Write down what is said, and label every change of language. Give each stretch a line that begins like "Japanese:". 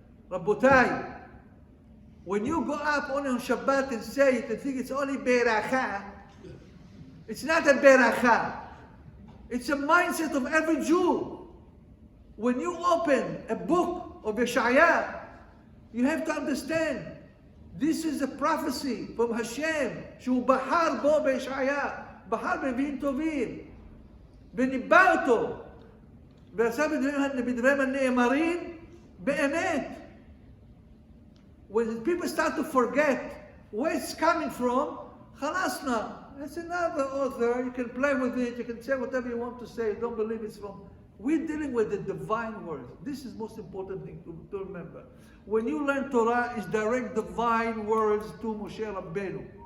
English: רבותיי, when you go up on Shabbat and say it and think it's only beracha, it's not a beracha. It's a mindset of every Jew. When you open a book of Yeshaya, you have to understand this is a prophecy from Hashem
Hebrew: שהוא בחר בו בישעיה. בחר בנביאים טובים, וניבא אותו, ועשה בדבריהם הנאמרים באמת.
English: When people start to forget where it's coming from, خلاص now. It's another author, you can play with it, you can say whatever you want to say, don't believe it's from. We're dealing with the divine words. This is the most important thing to remember. When you learn Torah, it's direct divine words to Moshe Rabbeinu.